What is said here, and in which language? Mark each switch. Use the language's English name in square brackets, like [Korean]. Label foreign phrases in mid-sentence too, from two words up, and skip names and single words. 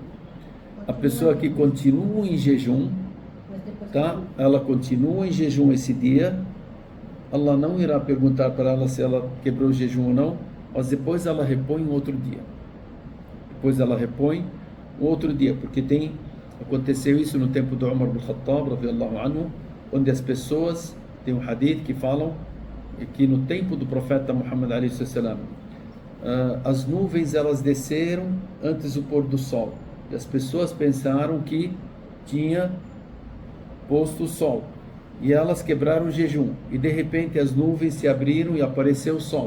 [Portuguese] A pessoa que continua em jejum, tá? Ela continua em jejum esse dia. Allah não irá perguntar para ela se ela quebrou o jejum ou não, mas depois ela repõe um outro dia. Depois ela repõe um outro dia, porque aconteceu isso no tempo do Umar ibn Khattab, [Arabic] رضي الله عنه, [Portuguese] onde as pessoas, tem um hadith que falam que no tempo do profeta Muhammad a.s. As nuvens elas desceram antes do pôr do sol, e as pessoas pensaram que tinha posto o sol, e elas quebraram o jejum, e de repente as nuvens se abriram e apareceu o sol.